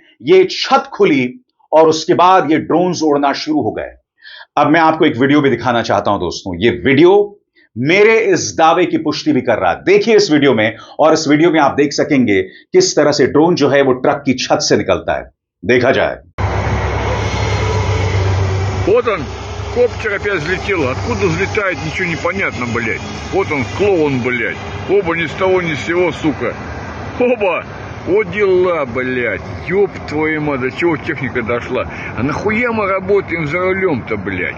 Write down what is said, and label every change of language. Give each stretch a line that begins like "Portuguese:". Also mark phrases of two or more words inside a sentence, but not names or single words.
Hindi: यह छत खुली और उसके बाद यह ड्रोन्स उड़ना शुरू हो गए। अब मैं आपको एक वीडियो भी दिखाना चाहता हूं दोस्तों। यह वीडियो मेरे इस दावे की पुष्टि भी कर रहा है। देखिए इस वीडियो में, और इस वीडियो में आप देख सकेंगे किस तरह से ड्रोन जो है वो ट्रक की छत से निकलता है। देखा जाए।
Russian: Вот он, коптер опять взлетел. Откуда взлетает, ничего не понятно, блядь. Вот он, клоун, блядь. Оба ни с того ни с сего, сука. Оба! Вот дела, блядь. Ёб твою мать, до чего техника дошла. А нахуя мы работаем за рулем-то, блядь?